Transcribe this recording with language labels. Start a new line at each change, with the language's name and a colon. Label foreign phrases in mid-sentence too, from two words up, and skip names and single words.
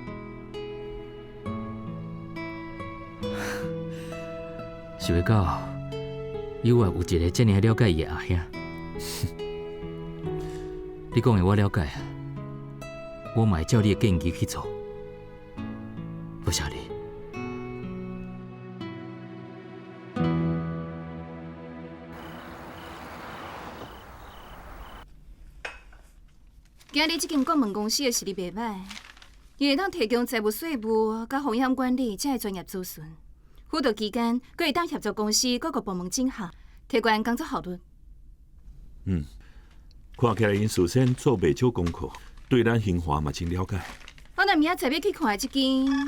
Min Nan Chinese: 想袂到，友爱有一个这么了解伊的阿兄。你讲的我了解啊， 我嘛会照你的建议去做。多谢你。今日这间国门公司的实力袂歹，伊会当提供财务、税务、甲风险管理这类专业咨询。辅导期间，佫会当协助公司各个部门整合，提高工作效率。看起来因事先做袂少功课，对咱兴华嘛真了解。我若明仔载要去看这间，